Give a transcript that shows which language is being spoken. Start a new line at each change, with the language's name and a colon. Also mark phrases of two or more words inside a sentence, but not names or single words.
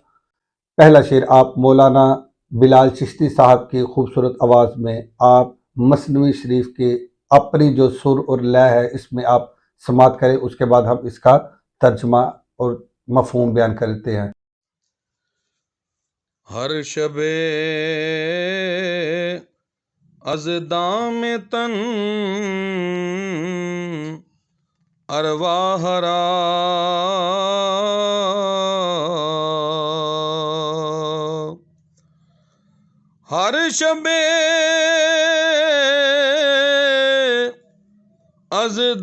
Urdu: پہلا شعر آپ مولانا بلال چشتی صاحب کی خوبصورت آواز میں آپ مثنوی شریف کے اپنی جو سر اور لے ہے اس میں آپ سماعت کریں، اس کے بعد ہم اس کا ترجمہ اور مفہوم بیان کرتے ہیں۔
Persian: ہر شب از دام تن ارواح را ہر شب از